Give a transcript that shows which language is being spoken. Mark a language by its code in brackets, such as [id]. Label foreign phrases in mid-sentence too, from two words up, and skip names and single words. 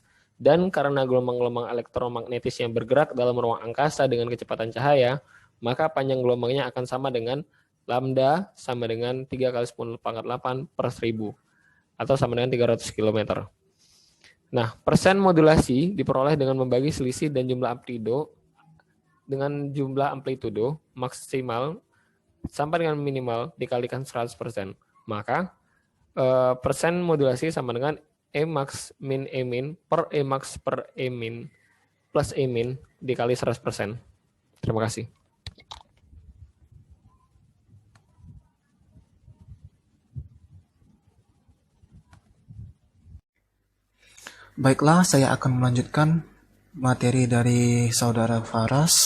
[id] Dan karena gelombang-gelombang elektromagnetis yang bergerak dalam ruang angkasa dengan kecepatan cahaya, maka panjang gelombangnya akan sama dengan lambda sama dengan 3 kali 10 pangkat 8 per 1000 atau sama dengan 300 km. Nah, persen modulasi diperoleh dengan membagi selisih dan jumlah amplitudo maksimal sampai dengan minimal dikalikan 100%. Maka persen modulasi sama dengan E max min E min per E max per E min plus E min dikali 100%. Terima kasih. Baiklah, saya akan melanjutkan materi dari saudara Faras.